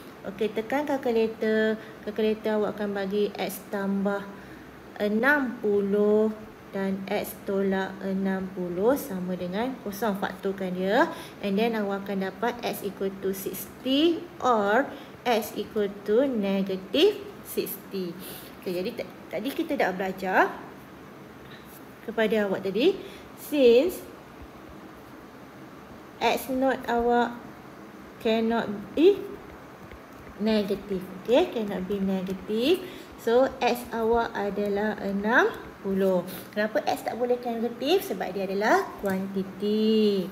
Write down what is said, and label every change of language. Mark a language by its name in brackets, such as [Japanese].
[Malay] Okey, tekan kalkulator. Kalkulator awak akan bagi x tambah 60 dan x tolak 60 sama dengan kosong. Faktorkan dia. [English] And then [Malay] awak akan dapat [English] x equal to 60 or x equal to negative 60. [Malay] Okay, jadi tadi kita dah belajar kepada awak tadi. [English] Since x naught awak cannot be negative. Okay, cannot be negative. [Malay] So, x awak adalah 60. Kenapa x tak boleh negatif? Sebab dia adalah kuantiti.